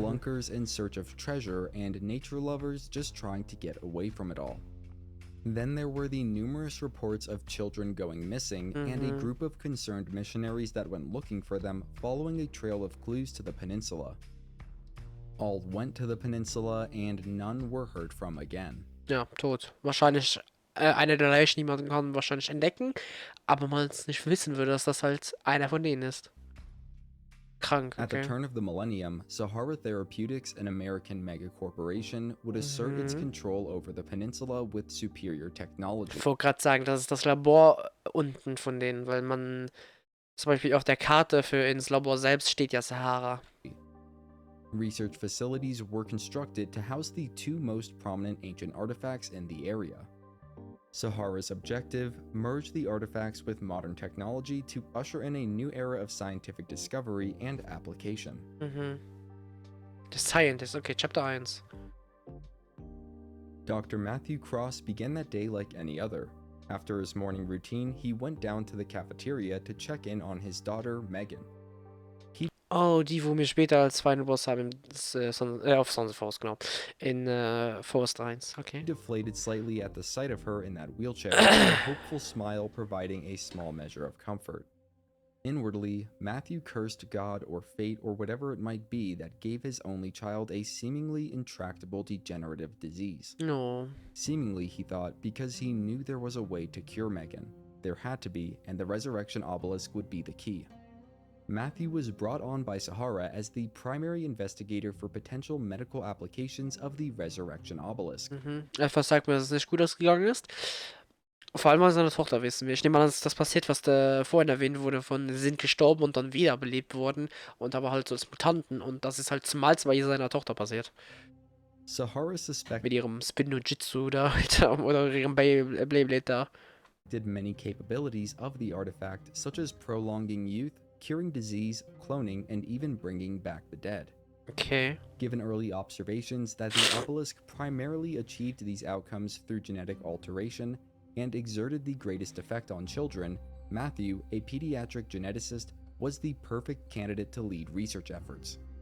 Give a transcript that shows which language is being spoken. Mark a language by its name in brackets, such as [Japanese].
[English] Spelunkers in search of treasure and nature lovers just trying to get away from it all. Then there were the numerous reports of children going missing and a group of concerned missionaries that went looking for them following a trail of clues to the peninsula. All went to the peninsula and none were heard from again. [German] Ja, tot. Wahrscheinlich einer der Leichen, die man kann wahrscheinlich entdecken, aber man es nicht wissen würde, dass das halt einer von denen ist. Krank, [English] At the [German] okay. [English] turn of the millennium, Sahara Therapeutics, an American megacorporation, would assert its control over the peninsula with superior technology. [German] Ich wollte gerade sagen, das ist das Labor unten von denen, weil man zum Beispiel auf der Karte für ins Labor selbst steht ja Sahara. [English] Research facilities were constructed to house the two most prominent ancient artifacts in the area. Sahara's objective: merge the artifacts with modern technology to usher in a new era of scientific discovery and application. The Scientist, okay, Chapter 1. Dr. Matthew Cross began that day like any other. After his morning routine, he went down to the cafeteria to check in on his daughter, Megan. [German] Oh, die, wo wir später als Final Boss haben, auf Sons of Force, genau. In Forest 1, okay. [English] He deflated slightly at the sight of her in that wheelchair, a hopeful smile providing a small measure of comfort. Inwardly, Matthew cursed God or fate or whatever it might be that gave his only child a seemingly intractable degenerative disease. No. Seemingly, he thought, because he knew there was a way to cure Megan. There had to be, and the resurrection obelisk would be the key. Matthew was brought on by Sahara as the primary investigator for potential medical applications of the resurrection obelisk. [German] Etwas sagt mir, dass es nicht gut ausgegangen ist. Vor allem, weil seine Tochter wissen wir. Ich nehme an, dass das passiert, was da vorhin erwähnt wurde, von sie sind gestorben und dann wiederbelebt worden und aber halt so als Mutanten und das ist halt zumal bei seiner Tochter passiert. [English] Sahara suspected [German] Mit ihrem Spin-no-Jitsu da, Alter, oder ihrem Beyblade da. [English] many capabilities of the artifact, such as prolonging youth, curing disease, cloning, and even bringing back the dead. Okay. Given early observations that the obelisk primarily achieved these outcomes through genetic alteration and exerted the greatest effect on children, Matthew, a pediatric geneticist, was the perfect candidate to lead research efforts.